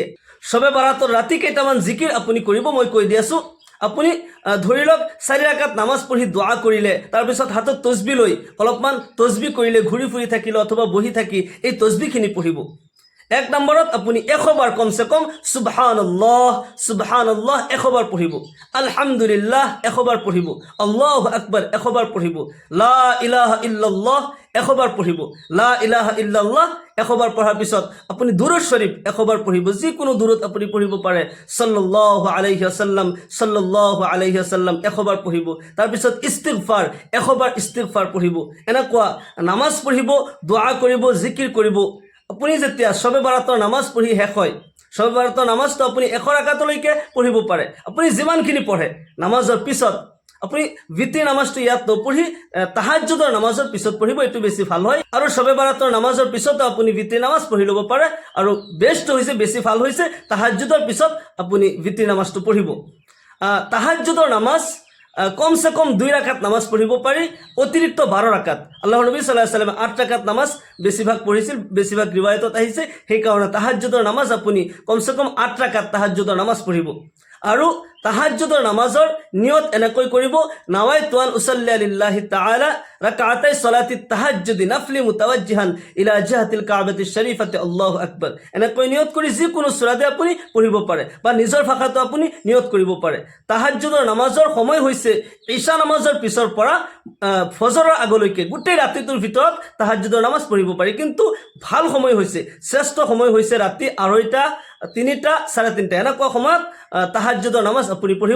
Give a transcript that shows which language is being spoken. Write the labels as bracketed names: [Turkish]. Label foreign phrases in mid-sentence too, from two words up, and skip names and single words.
[Assamese] শবে বাৰাতৰ ৰাতি কেইটামান জিকিৰ আপুনি কৰিব, মই কৈ দি আছোঁ। আপুনি ধৰি লওক 4 ৰাকাত নামাজ পঢ়ি দোৱা কৰিলে, তাৰপিছত হাতত তসবি লৈ অলপমান তসবি কৰিলে, ঘূৰি ফুৰি থাকিলে অথবা বহি থাকি এই তসবিখিনি পঢ়িব। 1 নম্বৰত আপুনি 100 বাৰ কমচে কম [Arabic] سبحان الله سبحان الله [Assamese] 100 বাৰ পঢ়িব, আলহামদুলিল্লাহ 100 বাৰ পঢ়িব, [Arabic] الله أكبر [Assamese] 100 বাৰ পঢ়িব, [Arabic] لا إله إلا الله [Assamese] 100 বাৰ পঢ়িব। [Arabic] لا إله إلا الله [Assamese] 100 বাৰ পঢ়াৰ পিছত আপুনি দুৰুদ শৰীফ 100 বাৰ পঢ়িব, যিকোনো দুৰুদ আপুনি পঢ়িব পাৰে। [Arabic] صلى الله عليه وسلم صلى الله عليه وسلم 100 [Assamese] বাৰ পঢ়িব। তাৰপিছত ইস্তিগফাৰ 100 বাৰ ইস্তিগফাৰ পঢ়িব। এনেকুৱা নামাজ পঢ়িব, দোৱা কৰিব, জিকিৰ কৰিব। আপুনি যেতিয়া শবে বাৰাতৰ নামাজ পঢ়ি শেষ হয়, শবে বাৰাতৰ নামাজটো আপুনি 100 ৰাকাতলৈকে পঢ়িব পাৰে। আপুনি যিমানখিনি পঢ়ে নামাজৰ পিছত, আপুনি বিতিৰ নামাজটো ইয়াত নপঢ়ি তাহাজ্জুদৰ নামাজৰ পিছত পঢ়িব, এইটো বেছি ভাল হয়। আৰু শবে বাৰাতৰ নামাজৰ পিছতো আপুনি বিতিৰ নামাজ পঢ়ি ল'ব পাৰে। আৰু বেষ্ট হৈছে, বেছি ভাল হৈছে, তাহাজ্জুদৰ পিছত আপুনি বিতিৰ নামাজটো পঢ়িব। তাহাজ্জুদৰ নামাজ কমসে কম 2 ৰাকাত নামাজ পঢ়িব পাৰি, অতিৰিক্ত 12 ৰাকাত। আল্লাহৰ নবী [Arabic] صلى الله عليه وسلم [Assamese] 8 ৰাকাত নামাজ বেছিভাগ পঢ়িছিল, বেছিভাগ ৰিৱায়তত আহিছে। সেইকাৰণে তাহাজ্জুদৰ নামাজ আপুনি কমসে কম 8 ৰাকাত তাহাজ্জুদৰ নামাজ পঢ়িব। আৰু তাহাজ্জুদৰ নামাজৰ নিয়ত এনেকৈ কৰিব, [Arabic] نويت أن أصلي لله تعالى ركعتي صلاة التهجد نفلا متوجها إلى جهة الكعبة الشريفة الله أكبر. [Assamese] এনেকৈ নিয়ত কৰি যিকোনো সূৰাতে আপুনি পঢ়িব পাৰে বা নিজৰ ভাষাটো আপুনি নিয়ত কৰিব পাৰে। তাহাজ্জুদৰ নামাজৰ সময় হৈছে ঈশা নামাজৰ পিছৰ পৰা ফজৰৰ আগলৈকে, গোটেই ৰাতিটোৰ ভিতৰত তাহাজ্জুদৰ নামাজ পঢ়িব পাৰি। কিন্তু ভাল সময় হৈছে, শ্ৰেষ্ঠ সময় হৈছে ৰাতি 2:30, 3টা, 3:30 এনেকুৱা সময়ত তাহাজ্জুদৰ নামাজ আপুনি পঢ়িব।